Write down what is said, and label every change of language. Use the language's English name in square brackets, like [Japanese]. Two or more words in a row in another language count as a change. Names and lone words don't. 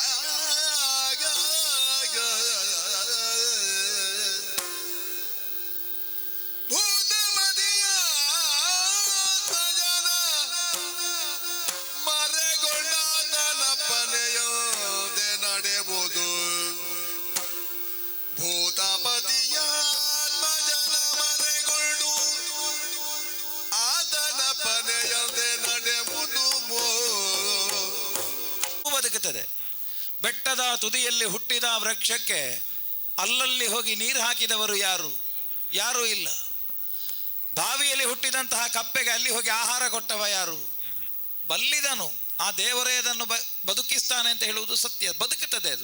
[Kannada] ಭೂತಮದಿಯ ಭಜನ ಮರೆಗೊಂಡಾತನಪ್ಪನೆಯೋದೆ ನಡೆವುದು. ಭೂತಪತಿಯ ಭಜನ ಮರೆಗೊಂಡು ಆತನಪ್ಪನೆಯೋದೆ ನಡೆವುದು. ಬದುಕುತ್ತದೆ. ಬೆಟ್ಟದ ತುದಿಯಲ್ಲಿ ಹುಟ್ಟಿದ ವೃಕ್ಷಕ್ಕೆ ಅಲ್ಲಲ್ಲಿ ಹೋಗಿ ನೀರು ಹಾಕಿದವರು ಯಾರು? ಯಾರೂ ಇಲ್ಲ. ಬಾವಿಯಲ್ಲಿ ಹುಟ್ಟಿದಂತಹ ಕಪ್ಪೆಗೆ ಅಲ್ಲಿ ಹೋಗಿ ಆಹಾರ ಕೊಟ್ಟವ ಯಾರು? ಬಲ್ಲಿದನು. ಆ ದೇವರೇ ಅದನ್ನು ಬದುಕಿಸ್ತಾನೆ ಅಂತ ಹೇಳುವುದು ಸತ್ಯ, ಬದುಕುತ್ತದೆ ಅದು.